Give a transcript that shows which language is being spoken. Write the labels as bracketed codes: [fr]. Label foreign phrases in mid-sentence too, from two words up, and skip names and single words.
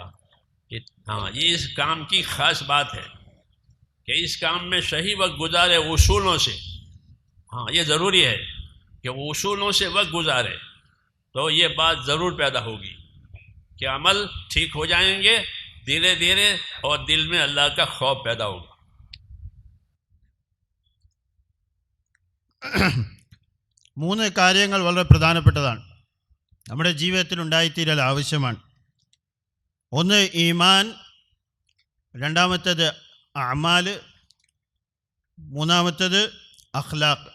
[hi] हाँ, ये इस काम की ख़ास बात है कि इस काम में सही वक्त गुजारे उसूलों से। हाँ, ये ज़रूरी है कि वो उसूलों से वक्त गुजारे, तो ये बात ज़रूर पैदा होगी कि अमल ठीक हो जाएंगे धीरे धीरे और दिल में अल्लाह का खौफ पैदा होगा। [ml] മൂന്ന് കാര്യങ്ങൾ വളരെ പ്രധാനപ്പെട്ടതാണ്, നമ്മുടെ ജീവിതത്തിൽ ഉണ്ടായിത്തീരൽ ആവശ്യമാണ്. ഒന്ന് ഈമാൻ, രണ്ടാമത്തേത് അമാല്, മൂന്നാമത്തേത് അഖ്ലാഖ്.